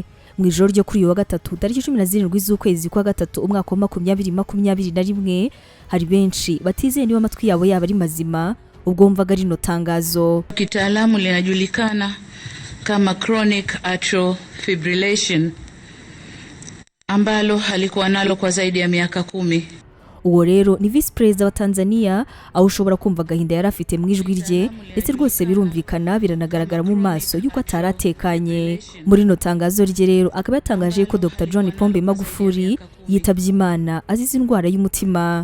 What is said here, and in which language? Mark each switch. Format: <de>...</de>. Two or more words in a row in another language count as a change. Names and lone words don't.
<rw>Mu ijoro ryo kuri uyu wa gatatu tariki 17 z'ukwezi kwa gatatu umwaka wa 2021 hari benshi batizeye niba amatwi yabo yaba ari mazima ubwo bumvaga rino tangazo.</rw> <sw>Kitaalamu linajulikana kama</sw> <en>chronic atrial fibrillation</en> <sw>ambalo halikuwa nalo kwa zaidi ya miaka 10.</sw> <rw>Uwo rero ni</rw> <en>Vice President</en> <rw>wa Tanzania, aho ushobora kumva gahinda yari afite mu ijwi rye ndetse rwose birumvikana biranagaragara mu maso yuko ataratekanye. Muri no tangazo rye rero akaba yatangaje ko Dr. John Pombe Magufuli yitabye Imana azize indwara y'umutima.</rw>